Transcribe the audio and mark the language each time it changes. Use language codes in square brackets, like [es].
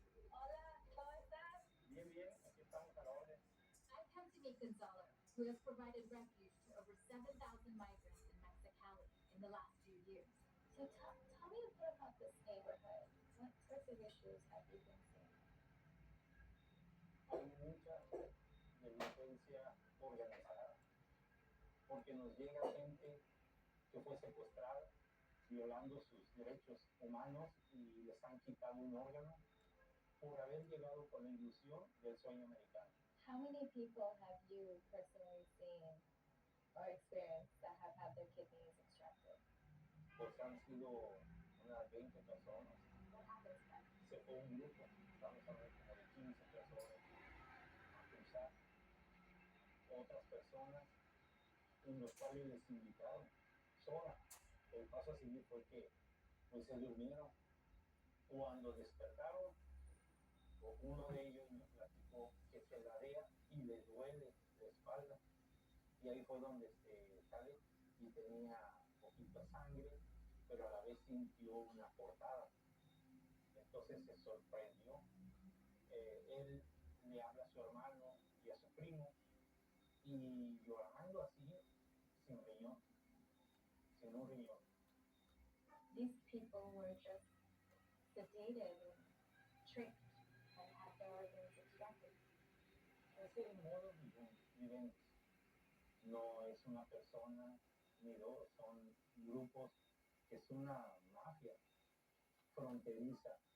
[es] Hola, ¿cómo estás? Bien, bien, aquí estamos a la orden. [en] I've come to meet Gonzalo, who has provided refuge to over 7,000 migrants in Mexicali in the last few years. So tell me a bit about this neighborhood. What sorts of issues have you been seeing? [es] Hay mucha delincuencia organizada, porque nos llega gente que fue secuestrada, violando sus derechos humanos y les han quitado un órgano por haber llegado con la ilusión del sueño americano. [en] How many people have you personally seen or experienced that have had their kidneys extracted? [es] Pues han sido unas 20 personas. [en] What happened to them? [es] Se fue un grupo, estamos hablando como de 15 personas, a cruzar. Otras personas en los cuales les invitaron sola. El paso a seguir fue que pues se durmieron. Cuando despertaron, uno de ellos me platicó médico que se ladea y le duele la espalda. Y ahí fue donde se sale y tenía poquito sangre, pero a la vez sintió una cortada. Entonces se sorprendió. Él le habla a su hermano y a su primo y llorando así, sin riñón, sin un riñón. [en] These people were just sedated and tricked and had their organs extracted. [es] Es el modo vivendi. No es una persona ni dos, son grupos, es una mafia fronteriza.